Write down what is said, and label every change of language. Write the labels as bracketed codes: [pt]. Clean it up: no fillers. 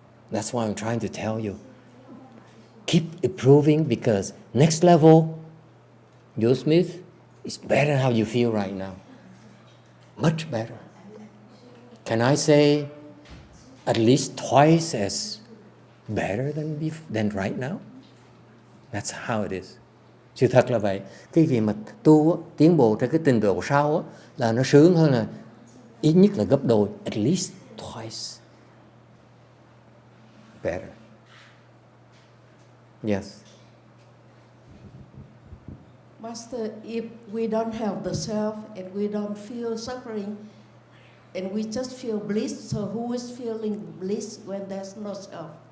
[en] That's why I'm trying to tell you. Keep improving, because next level, Joe Smith, is better than how you feel right now. Much better. Can I say at least twice as better than right now? That's how it is. [vi] Sự thật là vậy. Cái gì mà tu tiến bộ trên cái trình độ sau là nó sướng hơn là ít nhất là gấp đôi, [en] at least twice better. Yes. Master, if we don't have the self and we don't feel suffering and we just feel bliss, so who is feeling bliss when there's no self?